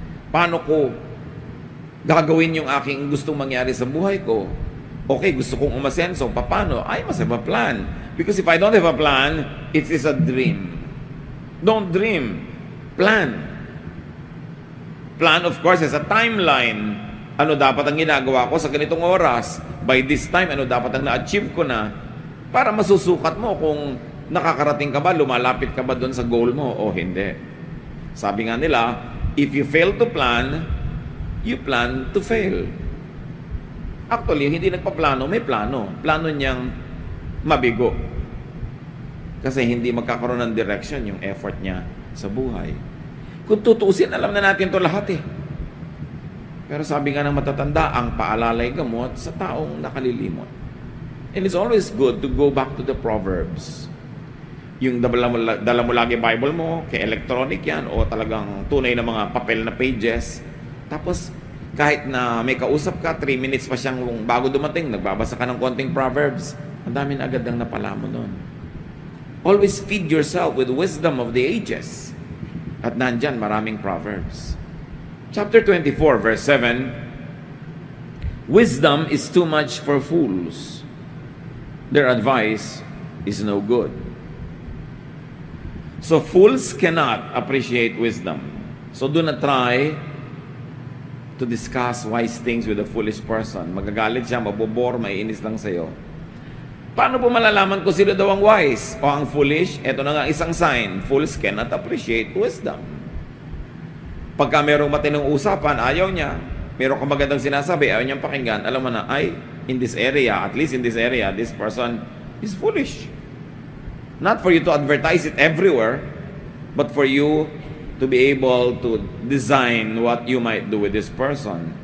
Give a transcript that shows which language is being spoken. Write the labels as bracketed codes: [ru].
[tl] Paano ko gagawin yung aking gustong mangyari sa buhay ko? Okay, gusto kong umasenso. Paano? [en] I must have a plan. Because if I don't have a plan, it is a dream. Don't dream. Plan. Plan, of course, is a timeline. [tl] Ano dapat ang ginagawa ko sa ganitong oras? [en] By this time, [tl] ano dapat ang na-achieve ko na? Para masusukat mo kung nakakarating ka ba, lumalapit ka ba doon sa goal mo o hindi. Sabi nga nila, [en] if you fail to plan, you plan to fail. [tl] Actually, hindi nagpaplano, may plano. Plano niyang mabigo. Kasi hindi magkakaroon ng direction yung effort niya sa buhay. Kung tutuusin, alam na natin to lahat eh. Pero sabi nga ng matatanda, ang paalalay gamot sa taong nakalilimot. [en] And it's always good to go back to the Proverbs. [tl] Yung dala mo lagi Bible mo, kay electronic yan, o talagang tunay na mga papel na pages. Tapos, kahit na may kausap ka, 3 minutes pa siyang bago dumating, nagbabasa ka ng konting Proverbs, ang dami na agad ang napala mo nun. [en] Always feed yourself with wisdom of the ages. [tl] At nandyan, maraming Proverbs. [en] Chapter 24, verse 7, wisdom is too much for fools. Their advice is no good. So fools cannot appreciate wisdom. So do not try to discuss wise things with a foolish person. [tl] Magagalit siya, mabobor, maiinis lang sa'yo. Paano po malalaman kung sino daw ang wise o ang foolish? Ito na nga isang sign. [en] Fools cannot appreciate wisdom. [tl] Pagka merong matinong usapan, ayaw niya. Meron kang magandang sinasabi, ayaw niyang pakinggan. Alam mo na, ay, [en] in this area, at least in this area, this person is foolish. Not for you to advertise it everywhere, but for you to be able to design what you might do with this person.